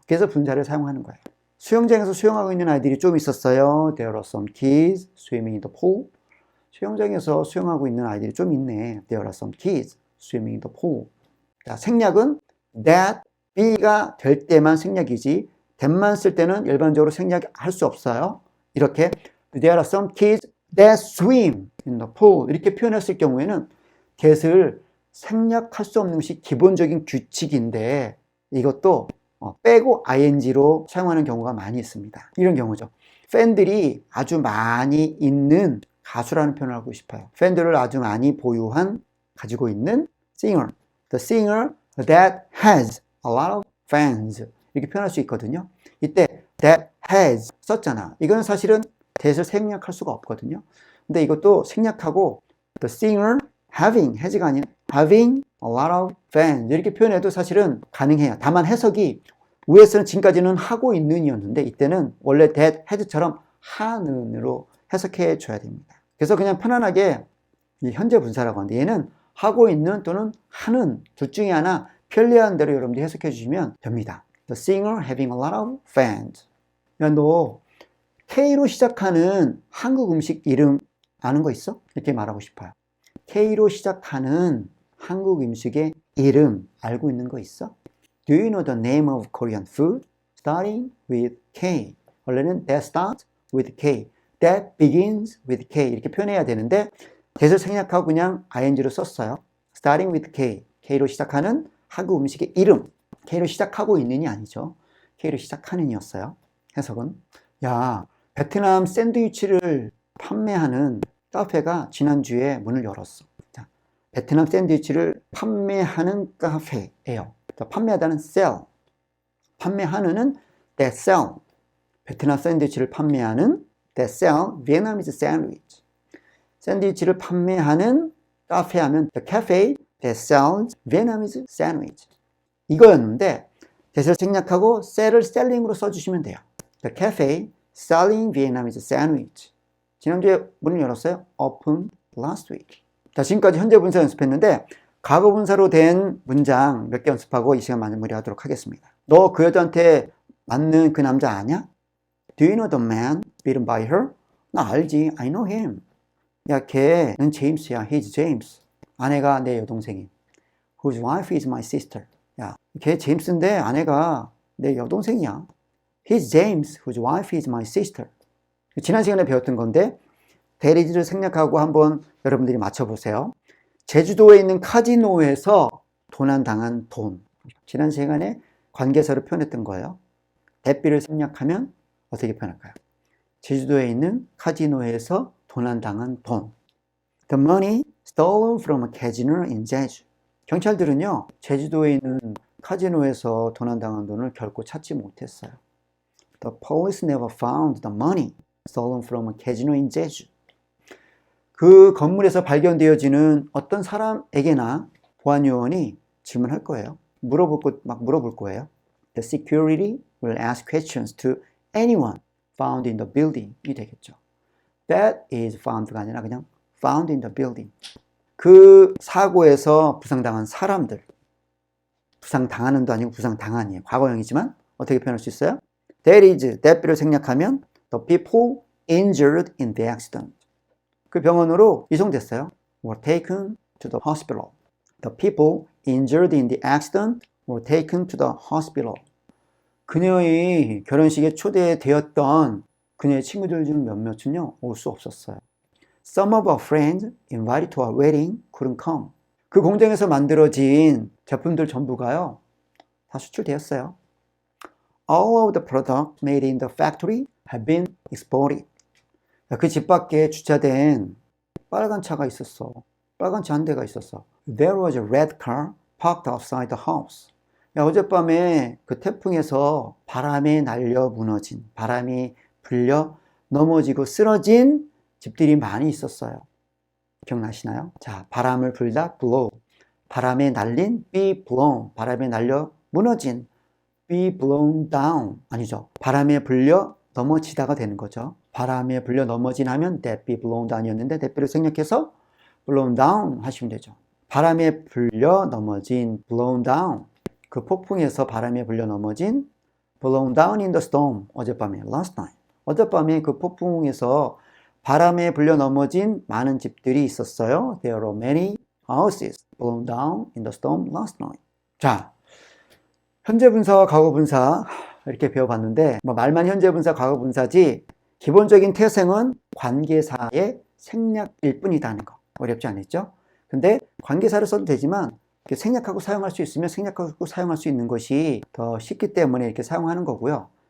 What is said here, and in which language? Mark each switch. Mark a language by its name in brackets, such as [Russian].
[Korean] 그래서 분사를 사용하는 거예요. 수영장에서 수영하고 있는 아이들이 좀 있었어요. [English] There are some kids swimming in the pool. [Korean] 수영장에서 수영하고 있는 아이들이 좀 있네. [English] There are some kids swimming in the pool. [Korean] 자, 생략은 that, be가 될 때만 생략이지 that만 쓸 때는 일반적으로 생략할 수 없어요. 이렇게 [English] There are some kids that swim in the pool [Korean] 이렇게 표현했을 경우에는 that을 생략할 수 없는 것이 기본적인 규칙인데 이것도 빼고 ing로 사용하는 경우가 많이 있습니다. 이런 경우죠. 팬들이 아주 많이 있는 가수라는 표현을 하고 싶어요. 팬들을 아주 많이 보유한 가지고 있는 singer. [English] The singer that has a lot of fans [Korean] 이렇게 표현할 수 있거든요. 이때 that has 썼잖아. 이거는 사실은 that을 생략할 수가 없거든요. 근데 이것도 생략하고 [English] the singer having has [Korean] 가 아닌 [English] having a lot of fans [Korean] 이렇게 표현해도 사실은 가능해요. 다만 해석이 위에서는 지금까지는 하고 있는 이었는데 이때는 원래 that has처럼 하는으로 해석해 줘야 됩니다. 그래서 그냥 편안하게 이 현재 분사라고 하는데 얘는 하고 있는 또는 하는 둘 중에 하나 편리한 대로 여러분들이 해석해 주시면 됩니다. [English] The singer having a lot of fans. [Korean] 야, 너 K로 시작하는 한국 음식 이름 아는 거 있어? 이렇게 말하고 싶어요. K로 시작하는 한국 음식의 이름 알고 있는 거 있어? [English] Do you know the name of Korean food starting with K? [Korean] 원래는 [English] that starts with K, [Korean] that begins with K 이렇게 표현해야 되는데 that을 생략하고 그냥 ing로 썼어요. [English] starting with K, [Korean] K로 시작하는 한국 음식의 이름. K로 시작하고 있는이 아니죠. K로 시작하는 이었어요. 해석은 야, 베트남 샌드위치를 판매하는 카페가 지난주에 문을 열었어. 자, 베트남 샌드위치를 판매하는 카페예요. 판매하다는 sell, 판매하는은 that sell. 베트남 샌드위치를 판매하는 [English] that sell Vietnamese sandwich. [Korean] 샌드위치를 판매하는 카페 하면 [English] the cafe that sells Vietnamese sandwich. [Korean] 이거였는데 that을 생략하고 sell을 selling으로 써주시면 돼요. [English] The cafe selling Vietnamese sandwich. [Korean] 지난주에 문을 열었어요. [English] Open last week. [Korean] 자, 지금까지 현재 분사 연습했는데 과거 분사로 된 문장 몇 개 연습하고 이 시간 마무리하도록 하겠습니다. 너 그 여자한테 맞는 그 남자 아냐? [English] Do you know the man beaten by her? [Korean] 나 알지. [English] I know him. [Korean] 야, 걔는 제임스야. [English] He's James. [Korean] 아내가 내 여동생이. [English] Whose wife is my sister. [Korean] 야, 걔 제임스인데 아내가 내 여동생이야. [English] He's James. Whose wife is my sister. [Korean] 지난 시간에 배웠던 건데 대리지를 생략하고 한번 여러분들이 맞춰보세요. 제주도에 있는 카지노에서 도난당한 돈. 지난 시간에 관계사로 표현했던 거예요. 대비를 생략하면 어떻게 표현할까요? 제주도에 있는 카지노에서 도난당한 돈. [English] The money stolen from a casino in Jeju. [Korean] 경찰들은요, 제주도에 있는 카지노에서 도난당한 돈을 결코 찾지 못했어요. [English] The police never found the money stolen from a casino in Jeju. [Korean] 그 건물에서 발견되어지는 어떤 사람에게나 보안요원이 질문할 거예요. 막 물어볼 거예요. [English] The security will ask questions to anyone found in the building. [Korean] 이 되겠죠. [English] That is found가 [Korean] 아니라 그냥 [English] found in the building. [Korean] 그 사고에서 부상당한 사람들. 부상당하는도 아니고 부상당한이에요. 과거형이지만 어떻게 표현할 수 있어요? [English] That is, that를 생략하면 the people injured in the accident. [Korean] 그 병원으로 이송됐어요. [English] Were taken to the hospital. the people injured in the accident were taken to the hospital. [Korean] 그녀의 결혼식에 초대되었던 그녀의 친구들 중 몇몇은요, 올 수 없었어요. [English] Some of our friends invited to our wedding couldn't come. [Korean] 그 공장에서 만들어진 제품들 전부가요, 다 수출되었어요. [English] All of the products made in the factory have been exported. [Korean] 그 집 밖에 주차된 빨간 차가 있었어. 빨간 차 한 대가 있었어. [English] There was a red car parked outside the house. [Korean] 어젯밤에 그 태풍에서 바람에 날려 무너진, 바람이 불려 넘어지고 쓰러진 집들이 많이 있었어요. 기억나시나요? 자, 바람을 불다 blow. 바람에 날린 be blown. 바람에 날려 무너진 [English] be blown down. [Korean] 아니죠. 바람에 불려 넘어지다가 되는 거죠. 바람에 불려 넘어진 하면 [English] that be blown down [Korean] 이었는데 that를 생략해서 blown down 하시면 되죠. 바람에 불려 넘어진 blown down. 그 폭풍에서 바람에 불려 넘어진 [English] blown down in the storm. 어젯밤에 last night. [Korean] 어젯밤에 그 폭풍에서 바람에 불려 넘어진 많은 집들이 있었어요. [English] There were many houses blown down in the storm last night. [Korean] 자, 현재 분사와 과거 분사 이렇게 배워봤는데 말만 현재 분사, 과거 분사지 기본적인 태생은 관계사의 생략일 뿐이다는 거. 어렵지 않았죠? 근데 관계사를 써도 되지만 생략하고 사용할 수 있으면 생략하고 사용할 수 있는 것이 더 쉽기 때문에 이렇게 사용하는 거고요.